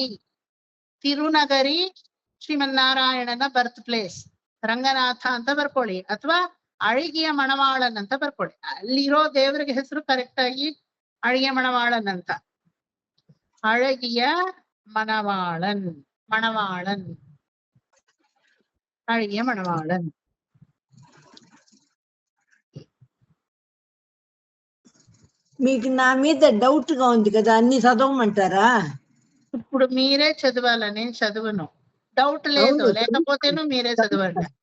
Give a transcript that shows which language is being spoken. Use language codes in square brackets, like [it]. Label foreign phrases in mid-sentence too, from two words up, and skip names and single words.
[kn] ತಿರುನಗರಿ ಶ್ರೀಮನ್ನಾರಾಯಣನ [en] birth place [kn] ರಂಗನಾಥ ಅಂತ ಬರ್ಕೊಳ್ಳಿ, ಅಥವಾ ಅಳಿಗೆಯ ಮಣವಾಳನ್ ಅಂತ ಬರ್ಕೊಳ್ಳಿ. ಅಲ್ಲಿರೋ ದೇವರಿಗೆ ಹೆಸರು ಕರೆಕ್ಟ್ ಆಗಿ ಅಳಿಗೆ ಮಣವಾಳನ್ ಅಂತ. ಅಳಗಿಯ ಮಣವಾಳನ್, [te] అడిగే మనవాళ్ళని. మీకు నా మీద డౌట్ గా ఉంది కదా, అన్ని చదవమంటారా? ఇప్పుడు మీరే చదవాలని నేను చదువును. డౌట్ లేదు, లేకపోతేను మీరే చదవండి.